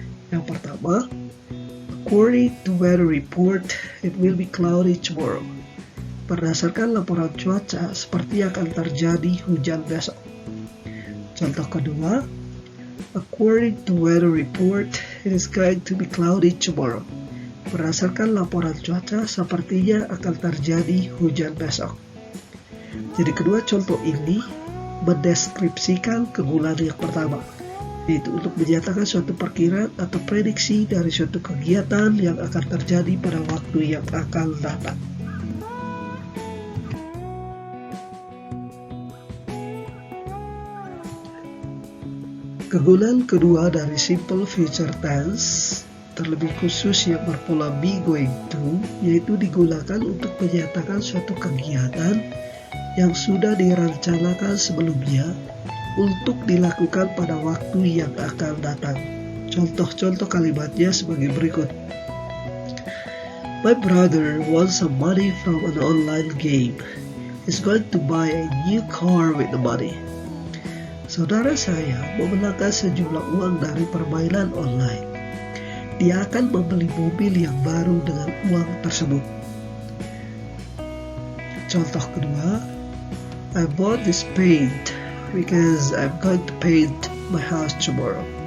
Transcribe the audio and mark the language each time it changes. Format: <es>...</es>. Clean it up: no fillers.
<id>Yang pertama,</id> <en>according to weather report, it will be cloudy tomorrow.</en> <id>Berdasarkan laporan cuaca, seperti akan terjadi hujan besok. Contoh kedua,</id> <en>according to weather report, it is going to be cloudy tomorrow.</en> <id>Berdasarkan laporan cuaca, sepertinya akan terjadi hujan besok. Jadi kedua contoh ini mendeskripsikan kegunaan yang pertama, yaitu untuk menyatakan suatu perkiraan atau prediksi dari suatu kegiatan yang akan terjadi pada waktu yang akan datang. Kegunaan kedua dari simple future tense, terlebih khusus yang berpola</id> <en>be going to,</en> <id>yaitu digunakan untuk menyatakan suatu kegiatan yang sudah direncanakan sebelumnya untuk dilakukan pada waktu yang akan datang. Contoh-contoh kalimatnya sebagai berikut.</id> <en>My brother wants some money from an online game. He's going to buy a new car with the money.</en> <id>Saudara saya memenangkan sejumlah uang dari permainan online. Dia akan membeli mobil yang baru dengan uang tersebut. Contoh kedua,</id> <en>I bought this paint because I'm going to paint my house tomorrow.</en>